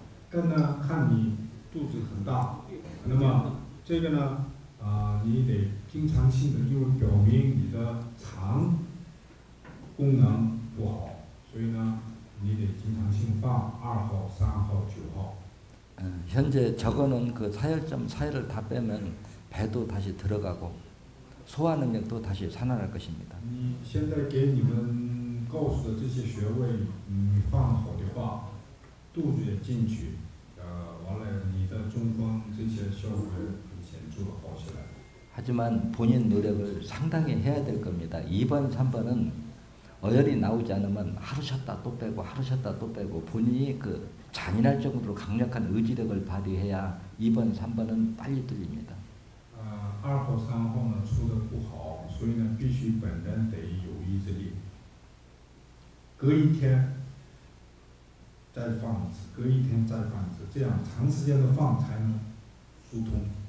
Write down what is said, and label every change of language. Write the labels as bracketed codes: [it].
[zh] 但呢，看你肚子很大，那么这个呢，你得经常性的，因为表明你的肠功能不好，所以呢，你得经常性放2号、3号、9号。 [ko] 현재 적어놓은 그 사혈을 다 빼면 배도 다시 들어가고 소화 능력도 다시 살아날 것입니다. [zh] 现在给你们告诉的这些穴位，你放好的话，肚子也进去，完了你的中风这些效果很显著的好起来。 [ko] 하지만 본인 노력을 상당히 해야 될 겁니다. 2번, 3번은 어혈이 나오지 않으면 하루 쉬었다 또 빼고 하루 쉬었다 또 빼고 본인이 그 잔인할 정도로 강력한 의지력을 발휘해야 2번, 3번은 빨리 뚫립니다. [zh] 2号、3号呢出的不好，所以呢必须本人得有意志力。隔一天再放一次，隔一天再放一次，这样长时间的放才能疏通。